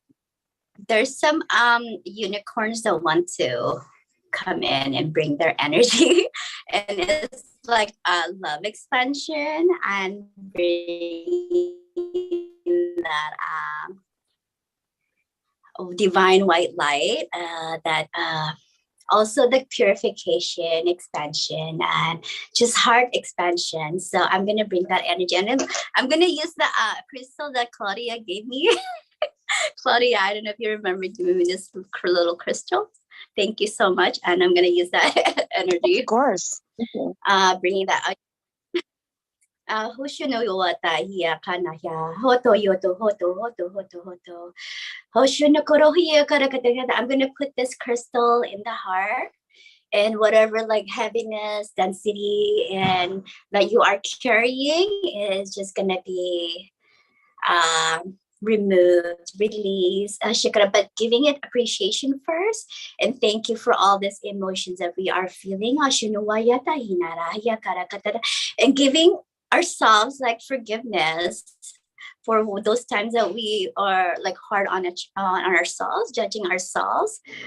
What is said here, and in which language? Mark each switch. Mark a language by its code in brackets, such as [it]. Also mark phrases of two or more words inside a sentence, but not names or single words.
[en] There's some unicorns that want to come in and bring their energy, and it's like a love expansion and bring that divine white light, that also the purification, expansion, and just heart expansion. So I'm gonna bring that energy, and I'm gonna use the crystal that Claudia gave me. Claudia, I don't know if you remember giving me this little crystal. Thank you so much, and I'm gonna use that energy. Of course. Bringing that. Hoshino yowata hiya kana ya hoto yoto hoto hoto hoto hoto. Hoshino koro hiya kara kata kata. I'm gonna put this crystal in the heart, and whatever like heaviness, density, and that you are carrying is just gonna be removed, released, but giving it appreciation first, and thank you for all these emotions that we are feeling, and giving ourselves like forgiveness for those times that we are like hard on ourselves, judging ourselves.